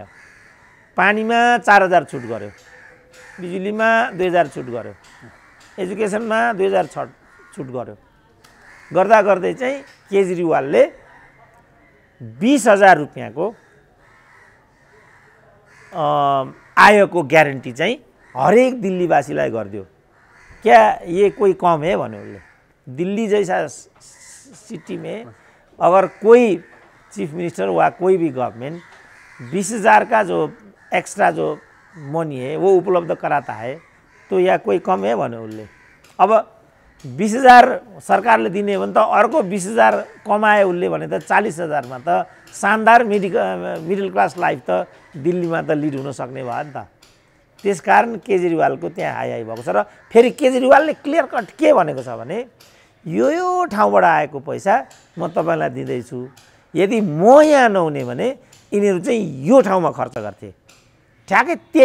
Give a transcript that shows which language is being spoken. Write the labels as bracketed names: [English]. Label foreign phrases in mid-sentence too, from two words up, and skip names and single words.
[Nepali] पानीमा 4000 छुट गर्यो, बिजुलीमा 2000 छुट गर्यो, एजुकेसनमा 2000 छुट गर्यो। गर्दा गर्दै चाहिँ केजरीवालले 20,000 रुपियाँको आयको ग्यारेन्टी चाहिँ हरेक दिल्लीवासीलाई गरिदियो। [Hindi] क्या ये कोई कम है [Nepali] भन्यो उसले। [Hindi] दिल्ली जैसा सिटी में अगर कोई [English] chief minister [Hindi] वा कोई भी गवर्नमेंट 20,000 का जो एक्स्ट्रा जो मनी है वो उपलब्ध कराता है तो या कोई कम है [Nepali] भन्यो उसले। अब 20,000 सरकारले दिने भने त अर्को 20,000 कमाए उसले भने त 40,000 मा त शानदार [English] middle class life [Nepali] त दिल्लीमा त लिड हुन सक्ने भयो नि त। त्यसकारण केजरीवालको त्यहाँ हाई भएको छ। र फेरि केजरीवालले [English] clear cut [Nepali] के भनेको छ भने यो ठाउँबाट आएको पैसा म तपाईलाई दिँदैछु, यदि म यहाँ नहुने भने यिनीहरू चाहिँ यो ठाउँमा खर्च गर्थे, ठ्याक्कै त्यही।